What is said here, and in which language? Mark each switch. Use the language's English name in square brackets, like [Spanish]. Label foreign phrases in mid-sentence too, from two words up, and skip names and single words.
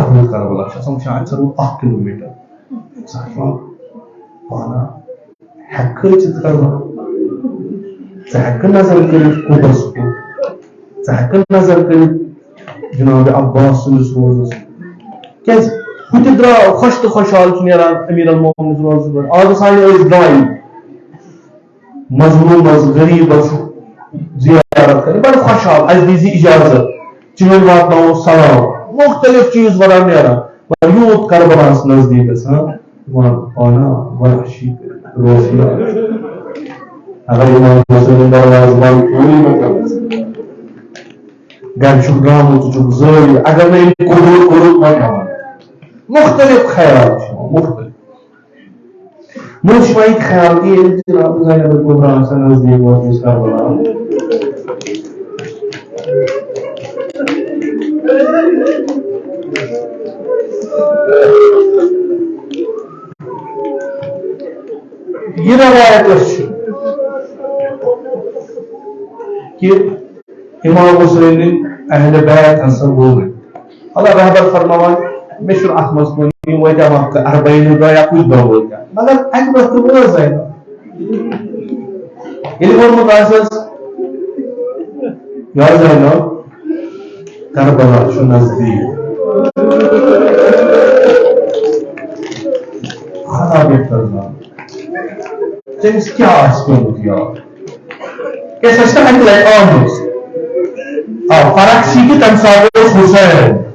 [Kashmiri] دور کربلا چھ آسان شاید سر 1 کلومیٹر انسان وانا ہیکہ چت کربلا ژٕ نظر کٔرِتھ قُدس کُن ژٕ نظر کٔرِتھ جناب عباس سٕنٛدِس روزس کیٛازِ ہُہ تہِ درٛاو خۄش تہٕ خۄشحال چھُ نیران أمیٖر المومنِس روزس پٮ۪ٹھ آز سانہِ ٲسۍ درٛاے مظلوٗمس غریٖبس زیارت کرٕنۍ بڑٕ خۄشحال اَسہِ دیٖزِ اِجازت چٲنۍ واتناوو سلام مختلف چیٖز وران نیران مگر یوٗت کربلاہس نزدیٖک گژھان پانا وحشی روزی اگر امام حسین دروازٕ بنٛد گرِ چھُکھ درٛامُت ژٕ چھُکھ زٲوِج اگر نہٕ أمۍ قبوٗل کوٚرُکھ وۄنۍ ہٮ۪وان مختلف خیال چھِ مختلف مےٚ چھُ وۄنۍ خیال کہِ ییٚلہِ جناب زینب الکبریٰ آسان نزدیٖک وٲژمٕژ کربلا یہ روایت چھِ کہ امام حسین اہل بیت ہسا بولے اللہ رحمت فرماوان مے چھُ اتھ منٛز کُن یِم وٲتیٛا وقتہٕ 40 دۄہ یا کُنہِ دۄہ وٲتیٛا مگر اکہِ دۄہ تہِ وٲژ زینب ییٚلہِ ووٚنمُت آسٮ۪س یا زینب کربلا چھُ نزدیٖک خدا بہتر زانہِ ژےٚ کیٛاہ آسہِ پیوٚمُت یاد کیٛازِ سۄ چھِ اَکہِ لٹہِ آمٕژ فرق چھِ کہِ تَمہِ ساتہٕ اوس حُسین